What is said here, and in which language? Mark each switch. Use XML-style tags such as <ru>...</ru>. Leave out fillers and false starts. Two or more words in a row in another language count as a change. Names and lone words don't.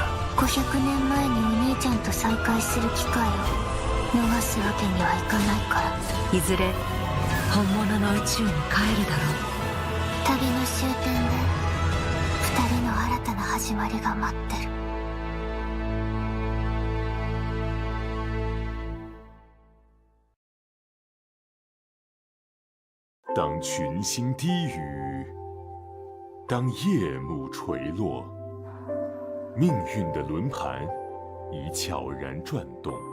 <ja>500 年前にお兄ちゃんと再会する機会を逃すわけにはいかないから。いずれ本物の宇宙に帰るだろう。旅の終点で2人の新たな始まりが待ってる。</ja> <zh>当群星低语，当夜幕垂落，命运的轮盘已悄然转动。</zh>